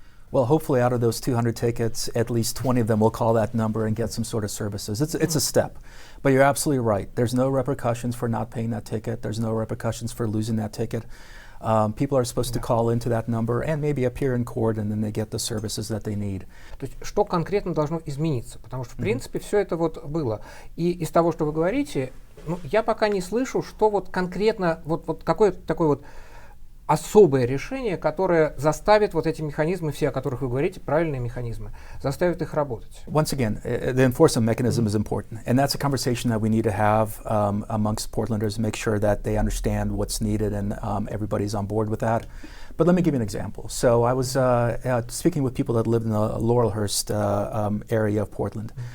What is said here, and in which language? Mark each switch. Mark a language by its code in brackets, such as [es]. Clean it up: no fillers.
[en] Well, hopefully out of those 200 tickets, at least 20 of them will call that number and get some sort of services. It's a step. But you're absolutely right. There's no repercussions for not paying that ticket. There's no repercussions for losing that ticket. People are supposed to call into that number and maybe appear in court, and then they get the services that they need. [ru] То есть, что конкретно должно измениться? Потому что, в принципе, все это вот было. И из того, что вы говорите, я пока не слышу, что вот конкретно, вот какое-то такое вот особое решение, которое заставит вот эти механизмы, все, о которых вы говорите, правильные механизмы, заставит их работать. [en] Once again, the enforcement mechanism is important, and that's a conversation that we need to have amongst Portlanders, make sure that they understand what's needed and everybody's on board with that. But let me give you an example. So I was speaking with people that live in the Laurelhurst area of Portland.